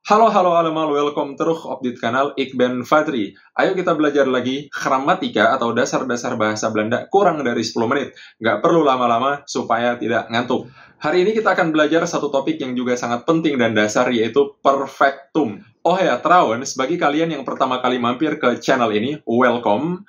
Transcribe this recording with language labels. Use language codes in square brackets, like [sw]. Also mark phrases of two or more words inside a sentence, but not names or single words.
[nl] Halo allemaal, welcome terug op dit kanaal. Ik ben Fadri. [id] Ayo kita belajar lagi gramatika atau dasar-dasar bahasa Belanda kurang dari 10 menit. Nggak perlu lama-lama supaya tidak ngantuk. Hari ini kita akan belajar satu topik yang juga sangat penting dan dasar, yaitu perfectum. Oh ya, trouwens, bagi kalian yang pertama kali mampir ke channel ini, welcome.